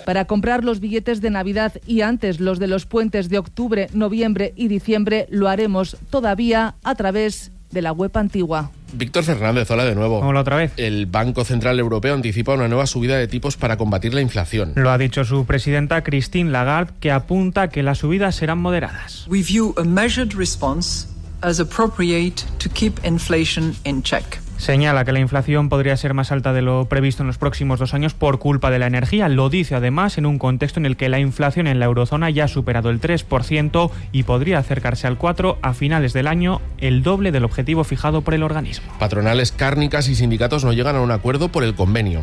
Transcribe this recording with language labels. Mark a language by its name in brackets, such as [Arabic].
[Spanish] Para comprar los billetes de Navidad y antes los de los puentes de octubre, noviembre y diciembre, lo haremos todavía a través de la web antigua. Víctor Fernández, hola de nuevo. Hola otra vez. El Banco Central Europeo anticipa una nueva subida de tipos para combatir la inflación. Lo ha dicho su presidenta Christine Lagarde, que apunta que las subidas serán moderadas. [English] We view a measured response as appropriate to keep inflation in check. [Spanish] señala que la inflación podría ser más alta de lo previsto en los próximos dos años por culpa de la energía. Lo dice además en un contexto en el que la inflación en la eurozona ya ha superado el 3% y podría acercarse al 4% a finales del año, el doble del objetivo fijado por el organismo. Patronales cárnicas y sindicatos no llegan a un acuerdo por el convenio.